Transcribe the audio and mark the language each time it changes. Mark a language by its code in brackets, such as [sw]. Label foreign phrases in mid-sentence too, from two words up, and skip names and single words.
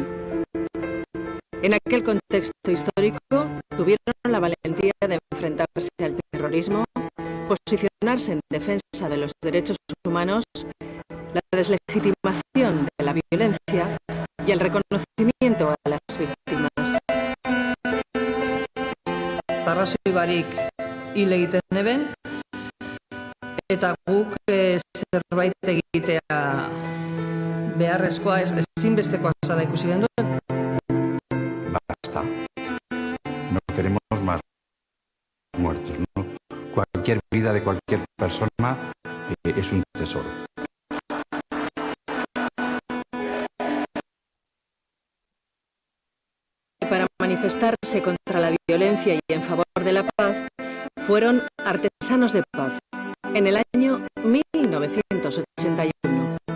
[es] En aquel contexto histórico, tuvieron la valentía de enfrentarse al terrorismo, posicionarse en defensa de los derechos humanos, la deslegitimación de la violencia y el reconocimiento a las víctimas. [eu] Arrazoi barik hil egiten eben, eta guk zerbait egitea beharrezkoa, ezinbestekoa zela ikusi genuen. [es] Basta. No queremos más muertos, ¿no? Cualquier vida de cualquier persona es un tesoro. Para manifestarse contra la violencia y en favor de la paz, fueron artesanos de paz en el año 1981.